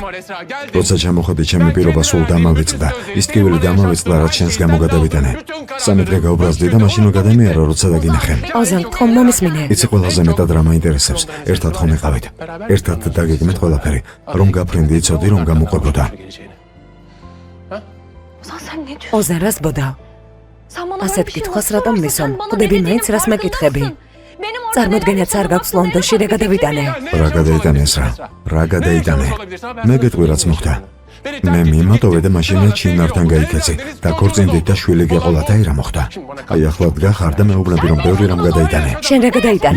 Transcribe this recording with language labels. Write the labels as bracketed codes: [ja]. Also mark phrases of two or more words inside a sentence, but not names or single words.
[ka] როცა ჩამოხვედი, ჩემი პირობა სულ დამავიწყდა. ის ტკივილი დამავიწყდა, რაც შენს გამო გადავიტანე. 3 დღე გავბრაზდი და მაშინ გადამიარა, როცა დაგინახე. ოზან, თქო მომისმინე. იცი ყველაზე მეტად რა მაინტერესებს. ერთად ხომ ეყავით. ერთად დაგეგმეთ ყველაფერი, რომ გაფრინდი იცოდი, რომ გამოყვებოდა. [tr] Ozan sen ne diyorsun? [ka] ოზან, რას ბოდავ? [tr] Sen bana [ka] ასეთ [tr] böyle bir şey [ka] კითხვას [tr] anlatıyorsun. [ka] რატომ მისვამ? [tr] Sen bana [ka] ხვდები [tr] beni [ka] მაინც [tr] niye [ka] რას მეკითხები? [tr] Benim orada [ka] წარმოდგენაც არ გაქვს ლონდონში რა გადავიტანე. რა გადაიტანე ეს რა? რა გადაიტანე? მე გეტყვი რაც მოხდა. მე მიმატოვე და მაშინაც შინართან გაიქეცი და ქორწინდით და შვილი გეყოლათ აი რა მოხდა. აი ახლა დგახარ და მეუბნები რომ ბევრი რამ გადაიტანე. შენ რა გადაიტანე?